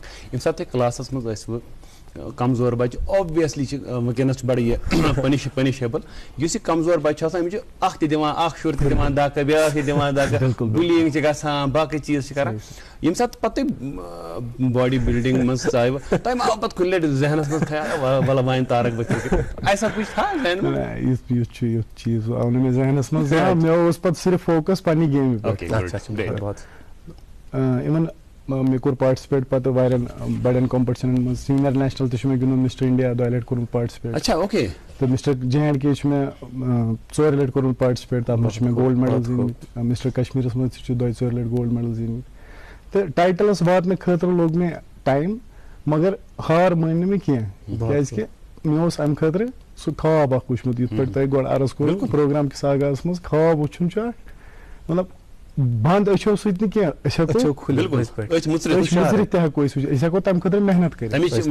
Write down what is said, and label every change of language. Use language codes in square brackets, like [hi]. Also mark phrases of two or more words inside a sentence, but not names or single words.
[ks] ییٚمہِ ساتہٕ تُہۍ کلاسس منٛز ٲسوٕ کمزور بچہ, اوبویسلی وٕنکٮ۪نس چھُ بڑٕ یہِ پنشیبل. یُس یہِ کمزور بچہ چھُ آسان, أمِس چھُ اکھ تہِ دِوان, اکھ شُر تہِ دِوان دھکہٕ, بیاکھ تہِ دِوان دھکہٕ, بُلینگ چھِ گژھان, باقٕے چیٖز چھِ کران. ییٚمہِ ساتہٕ پتہٕ تُہۍ [en] body building [ks] منٛز ژایوٕ, تۄہہِ ما آو پتہٕ کُنہِ لٹہِ ذہنس منٛز خیال وَلہٕ وۄنۍ تارک بہٕ کِرکٹ, [ur] ایسا کچھ تھا ذہن میں؟ [ks] یُتھ چھُ یُتھ چیٖز آو نہٕ مےٚ ذہنس منٛز. مےٚ اوس پتہٕ صرف فوکس پننہِ گیمہِ پٮ۪ٹھ. اِوٕن مےٚ کوٚر پاٹسِپیٹ پتہٕ واریاہن بڑٮ۪ن کمپٹشنن منٛز. [en] senior national [ks] تہِ چھُ مےٚ گِنٛدُن, مسٹر انڈیا 2 لٹہِ کوٚرمُت پاٹسِپیٹ. [ur] اچھا اوکے. [ks] تو مسٹر J&K میں 4 لٹہِ کوٚرمُت پارٹِسِپیٹ تَتھ منٛز چھِ مےٚ [en] gold medal [ks] زیٖنمٕتۍ مسٹر کشمیٖرَس منٛز تہِ چھِ 2 لٹہِ [en] gold medal [ks] زیٖنمٕتۍ تہٕ ٹایٹلَس واتنہٕ خٲطرٕ لوٚگ مےٚ ٹایم مگر ہار مٲنۍ نہٕ مےٚ کینٛہہ کیٛازِکہِ مےٚ اوس اَمہِ خٲطرٕ سُہ خواب اکھ وٕچھمُت یِتھ پٲٹھۍ تۄہہِ گۄڈٕ عرض کوٚرُو پروگرام کِس آغازَس منٛز خواب وٕچھُن چھُ اکھ مطلب بنٛد أچھو سۭتۍ نہٕ کینٛہہ أسۍ ہٮ۪کو أسۍ مُژرِتھ تہِ ہٮ۪کو أسۍ وٕچھِتھ أسۍ ہٮ۪کو تَمہِ خٲطرٕ محنت کٔرِتھ